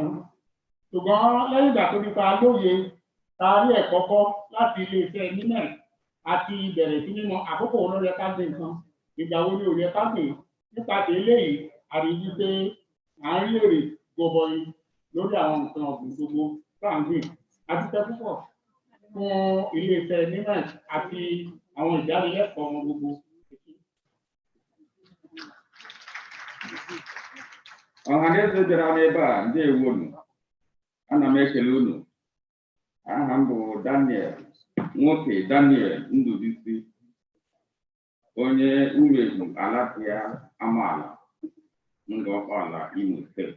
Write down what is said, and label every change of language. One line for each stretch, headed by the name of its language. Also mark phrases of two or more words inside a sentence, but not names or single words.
Yoruba: Ṣùgbọ́n lẹ́yìn ìgbà tó nípa lóye ta rí ẹ̀kọ́ kọ́ láti iléeṣẹ́ NiMET àti ìbẹ̀rẹ̀ sí mímọ àkókò wo ló yẹ ká gbé nǹkan, ìgbà wo ni ò yẹ ká gbé. Nípa ti eléyìí a rí wípé à ń rí èrè gọbọi lórí àwọn nǹkan ọ̀gbìn gbogbo tá à ń gbìn. Adúpẹ́ púpọ̀ fún iléeṣẹ́ NiMET àti àwọn ìdánilẹ́kọ̀ọ́ wọn gbogbo.
Igbo: Ọhaneze bịara n'ebe a ndewo unu, ana m ekele unu. Aha m bụ Daniel, nwoke Daniel Ndubisi, onye Umegbu Alapịa Amaala, Ngọkpala, Imo Steeti.